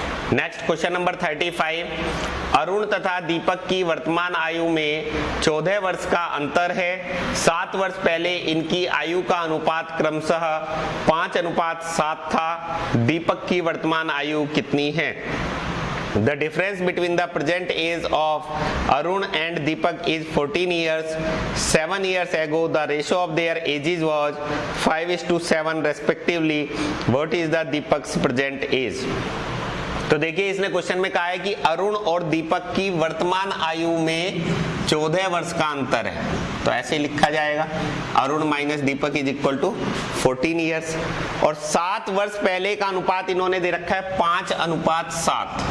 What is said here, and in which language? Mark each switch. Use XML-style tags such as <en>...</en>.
<hi>Next question number 35, Arun तथा दीपक की वर्तमान आयु में 14 वर्ष का अंतर है। 7 वर्ष पहले इनकी आयु का अनुपात क्रमशः 5:7 था। दीपक की वर्तमान आयु कितनी है?</hi> <en>The difference between the present age of Arun and Deepak is 14 years. 7 years ago, the ratio of their ages was 5:7 respectively. What is the Deepak's present age?</en> <hi>तो देखिए इसने क्वेश्चन में कहा है कि अरुण और दीपक की वर्तमान आयु में 14 वर्ष का अंतर है, तो ऐसे लिखा जाएगा</hi> <en>Arun minus Deepak is equal to 14 years,</en> <hi>और 7 वर्ष पहले का अनुपात इन्होंने दे रखा है 5:7।</hi>